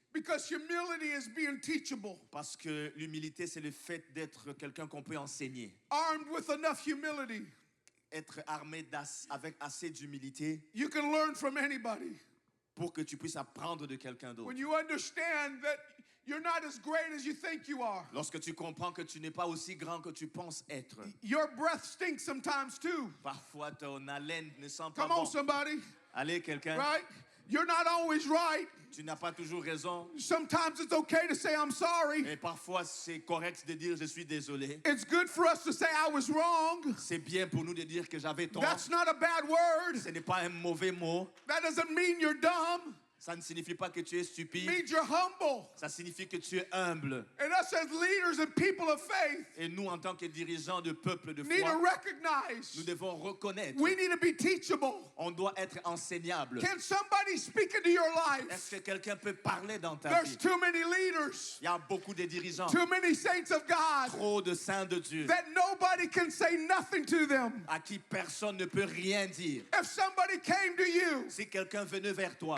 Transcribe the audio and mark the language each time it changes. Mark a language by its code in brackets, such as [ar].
[en] Because humility is being teachable. [fr] Parce que l'humilité, c'est le fait d'être quelqu'un qu'on peut enseigner. [en] Armed with enough humility, [fr] Être armé avec assez d'humilité [en] you can learn from anybody. [fr] pour que tu puisses apprendre de quelqu'un d'autre. [en] When you understand that you're not as great as you think you are. [fr] Lorsque tu comprends que tu n'es pas aussi grand que tu penses être. [en] Your breath stinks sometimes too. [fr] Parfois, ton haleine ne sent pas [en] Come on, [fr] bon. [en] somebody. [fr] Allez, quelqu'un, [en] Right? You're not always right. [fr] tu n'as pas toujours raison. [en] Sometimes it's okay to say, I'm sorry. [fr] Et parfois, c'est correct de dire je suis désolé. [en] It's good for us to say, I was wrong. [fr] C'est bien pour nous de dire que j'avais tort. [en] That's not a bad word. [fr] Ce n'est pas un mauvais mot. [en] That doesn't mean you're dumb. [fr] Ça ne signifie pas que tu es [en] It [fr] stupide. [en] means you're humble. [fr] Ça signifie que tu es humble. [en] And us as leaders and people of faith [fr] Et nous, en tant que dirigeants de peuple de [en] need to [fr] foi, nous [en] recognize [fr] devons reconnaître. [en] we need to be teachable. [fr] On doit être enseignable. [en] Can somebody speak into your life? [fr] Est-ce que quelqu'un peut parler dans ta [en] There's [fr] vie? [en] too many leaders, [fr] Il y a beaucoup de dirigeants, [en] too many saints of God [fr] trop de saints de Dieu, [en] that nobody can say nothing to them. [fr] à qui personne ne peut rien dire. [en] If somebody came to you [fr] Si quelqu'un venait vers toi